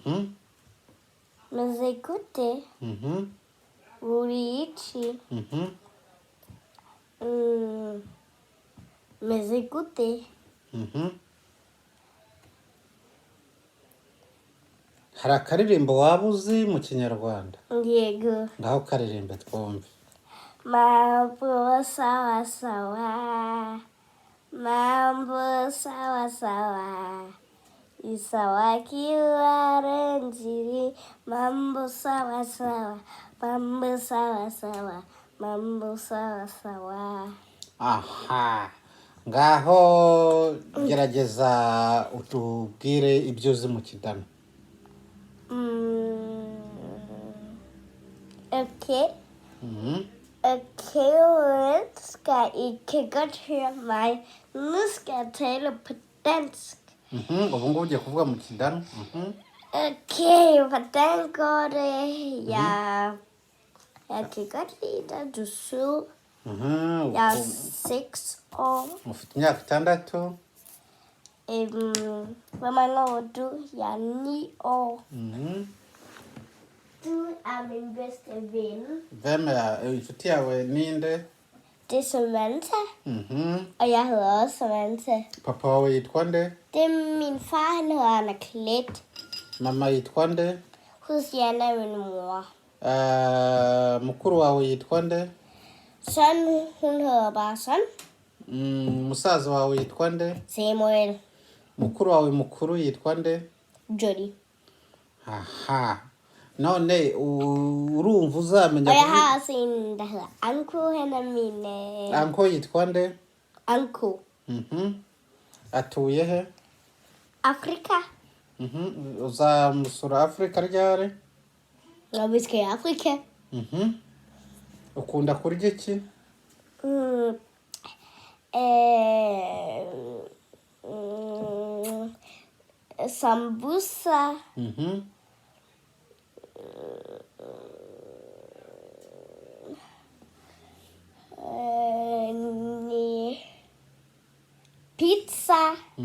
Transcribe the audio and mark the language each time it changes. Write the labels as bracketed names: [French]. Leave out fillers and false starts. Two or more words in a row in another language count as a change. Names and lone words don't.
[Kinyarwanda] Meze gute? Uri iki? Meze gute? Hari akaririmbo waba uzi mu Kinyarwanda? Yego. Ngaho karirimbe twumve. [Swahili] Mambo sawa sawa, mambo sawa sawa, isawa kiwarenjiri, mambo sawa sawa, mambo sawa sawa, mambo sawa sawa. [Kinyarwanda] Aha, ngaho gerageza utubwire ibyo uzi mu Kidano. [Danish] Okay. Okay, skal ikke godt høre mig. Nu skal jeg tale på dansk. [Kinyarwanda] Ubu ngubu ugiye kuvuga mu Kidano. [Danish] Okay, hvordan går det? Jeg kan godt lide dig, du er sød. Jeg er 6 år. [Kinyarwanda] Ufite imyaka 6. [Danish] Hvor mange år er du? Jeg er 9 år. Du er min bedste ven. [Kinyarwanda] Hvem inshuti yawe ninde? [Danish] Det er Samantha. Og jeg hedder også Samantha. [Kinyarwanda] Papa wawe yitwa nde? [Danish] Det er min far, han hedder Anna-Klet. [Kinyarwanda] Mama yitwa nde? [Danish] Hosianna er min mor. [Kinyarwanda] Mukuru wawe yitwa nde? [Danish] Søn, hun hedder bare Søn. [Kinyarwanda] Musaza wawe yitwa nde? Samuel. Mukuru wawe mukuru yitwa nde? Jody. Aha. None urumva uzamenya. [Danish] Og jeg har også en, der hedder Anko. Han er min... [Kinyarwanda] Anko yitwa nde? Anko. Atuye he? Afrika. Uzamusura Afrika ryari? [Danish] Når vi skal i Afrika. [Kinyarwanda] Ukunda kurya iki? Sambusa. Pizza.